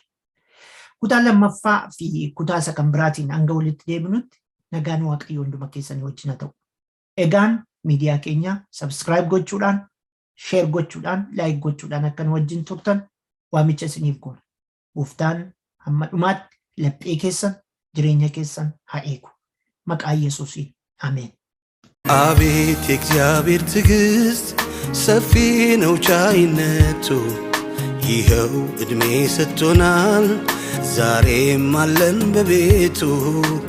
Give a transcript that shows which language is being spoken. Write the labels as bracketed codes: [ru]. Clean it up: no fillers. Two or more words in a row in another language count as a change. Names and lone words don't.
[om] Kutaa lammaffaa fi kutaa isa kan biraatiin hanga walitti deebinutti nagaan waaqayyo hunduma keessanii wajjin haa ta'u. Egaan miidiyaa keenya subscribe gochuudhaan, share gochuudhaan, like gochuudhaan akkan wajjin turtan waamicha isiniif goona. Gooftaan hamma dhumaatti laphee keessan jireenya keessan haa eegu. Maqaa Yesuusiin አሜን። [am] አቤት የእግዚአብሔር ትዕግስት ሰፊ ነው ቻይነቱ፣ ይኸው ዕድሜ ሰጥቶናል ዛሬም አለን በቤቱ።